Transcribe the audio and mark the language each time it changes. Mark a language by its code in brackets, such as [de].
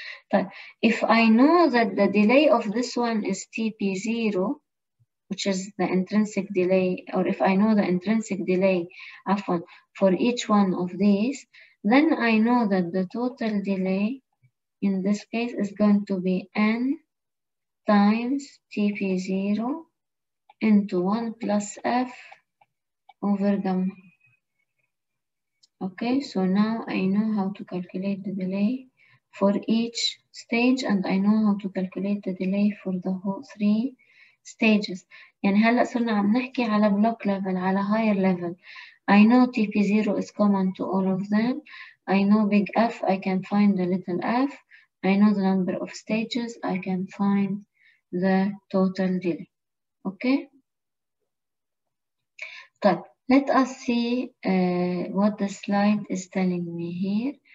[en] But if I know that the delay of this one is TP0, which is the intrinsic delay, or if I know the intrinsic delay for each one of these, then I know that the total delay in this case is going to be N times TP0 into 1 plus F over gamma. Okay, so now I know how to calculate the delay for each stage, and I know how to calculate the delay for the whole 3 stages. [ar] يعني هلأ صرنا عم نحكي على [en] block level [ar] على [en] higher level. I know TP0 is common to all of them. I know big F, I can find the little f. I know the number of stages, I can find the total delay. Okay? [ar] طيب, [en] let us see what the slide is telling me here.